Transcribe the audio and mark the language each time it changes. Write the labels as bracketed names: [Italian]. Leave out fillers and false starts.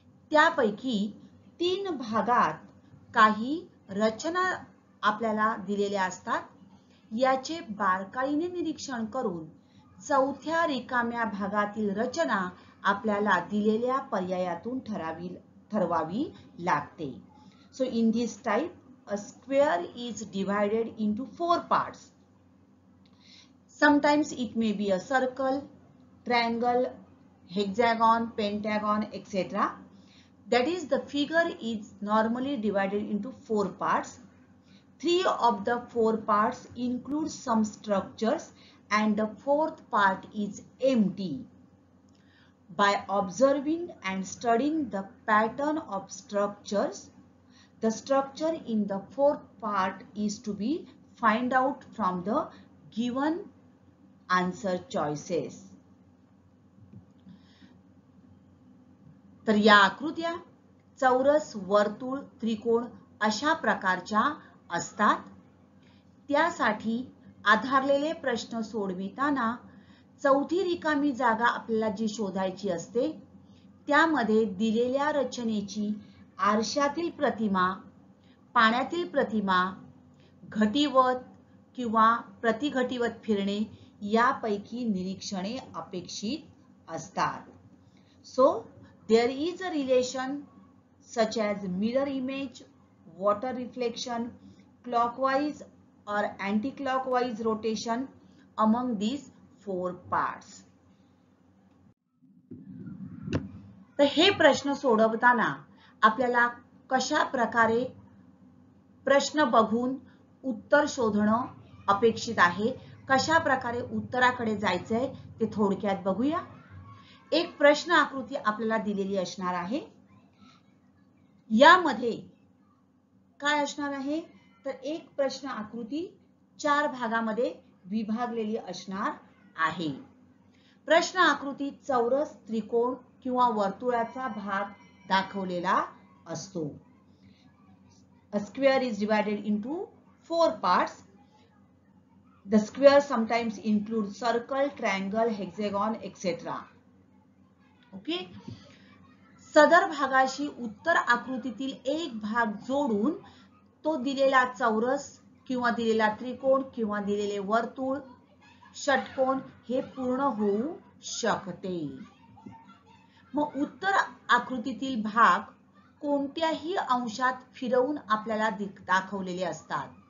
[Marathi] त्यापैकी 3 भागात काही रचना आपल्याला दिलेल्या असतात। याचे बारकाईने निरीक्षण करून चौथ्या रिकाम्या भागातील रचना आपल्याला दिलेल्या पर्यायातून ठरवावी लागते। [English] So in this type, a square is divided into 4 parts. Sometimes it may be a circle, triangle, hexagon, pentagon, etc. That is, the figure is normally divided into 4 parts. 3 of the 4 parts include some structures and the 4th part is empty. By observing and studying the pattern of structures, the structure in the 4th part is to be find out from the given answer choices. [Marathi] तर या आकृत्या चौरस, वर्तुळ, त्रिकोण अशा प्रकारच्या असतात। त्यासाठी आधारलेले प्रश्न सोडविताना चौथी रिकामी जागा आपल्याला जी शोधायची असते त्यामध्ये दिलेल्या रचनेची आरशातील प्रतिमा, पाण्यातील प्रतिमा, घटीवत किंवा प्रतिघटीवत फिरणे यापैकी निरीक्षणे अपेक्षित असतात। [English] So there is a relation such as mirror image, water reflection, clockwise or anti-clockwise rotation among these 4 parts. [Marathi] तर हे प्रश्न सोडवताना आपल्याला कशा प्रकारे प्रश्न बघून उत्तर शोधणं अपेक्षित आहे, कशा प्रकारे उत्तराकडे जायचंय ते थोडक्यात बघूया। एक प्रश्न आकृती आपल्याला दिलेली असणार आहे। यामध्ये काय असणार आहे तर एक प्रश्न आकृती 4 भागामध्ये विभागलेली असणार आहे. प्रश्न आकृतीत चौरस, त्रिकोण किंवा वर्तुळाचा भाग दाखवलेला असतो. [English] A square is divided into 4 parts. The square sometimes includes circle, triangle, hexagon, etc. Okay. [Marathi] सदर भागाशी उत्तर आकृतीतील एक भाग जोडून तो दिलेला चौरस किंवा दिलेला त्रिकोण किंवा दिलेले वर्तुळ, षटकोन हे पूर्ण होऊ शकते. मग उत्तर आकृतीतील भाग कोणत्याही अंशात फिरवून आपल्याला दाखवलेले असतात.